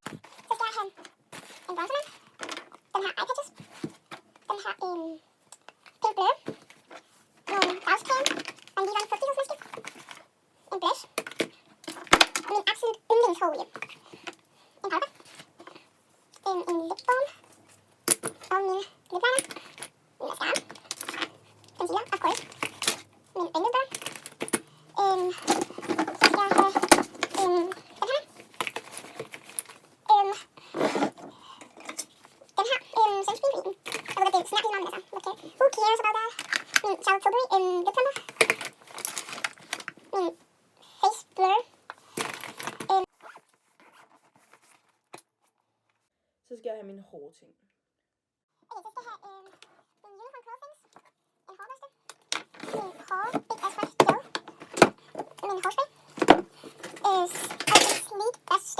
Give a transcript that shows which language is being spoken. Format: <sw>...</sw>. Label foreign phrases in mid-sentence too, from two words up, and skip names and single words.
<da>have en bronzer, den her eyepatches, den her pink blø, nogle dagscreme, og lige en fugtighedsmaske, en blush, min absolut yndlingshårolje, en powder, en</da> <en>lip balm,</en> <da>og min</da> <en>lip liner,</en> <da>min mascara,</da> <en>concealer, of course,</en> <da>min øjenlåg, så skal jeg have den her, sunscreen.</da> <en>I look at the snappy on this. Okay. Who cares about that? Charlotte Tilbury lip plumper. Face blur.</en> <da>Så skal jeg have mine hårting. Okay, så skal jeg have en</da> <en>unicorn clothings,</en> <da>en hårbørste, min Big Ass Fresh gel, min hårspray, og en sleek børste.</da>